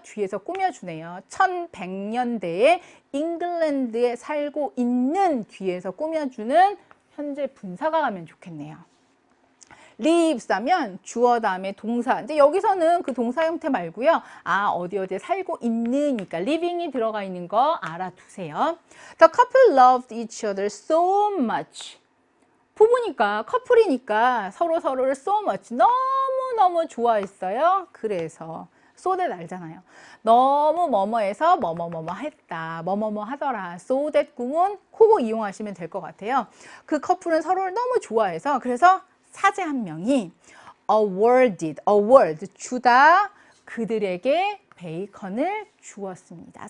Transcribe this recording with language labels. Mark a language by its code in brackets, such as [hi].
[ko] 뒤에서 꾸며주네요. 1100년대에 잉글랜드에 살고 있는, 뒤에서 꾸며주는 현재 분사가 가면 좋겠네요. lives 하면 주어 다음에 동사. 이제 여기서는 그 동사 형태 말고요. 아, 어디에 살고 있는니까 living이 들어가 있는 거 알아두세요. [en] The couple loved each other so much. [ko] 부부니까, 커플이니까 서로를 [en] so much, [ko] 너무너무 좋아했어요. 그래서 so that 알잖아요. 너무 뭐뭐해서 뭐뭐뭐뭐 했다, 뭐뭐뭐 하더라. so that 구문 그거 이용하시면 될 것 같아요. 그 커플은 서로를 너무 좋아해서, 그래서 사제 한 명이 award, 주다, 그들에게 베이컨을 주었습니다.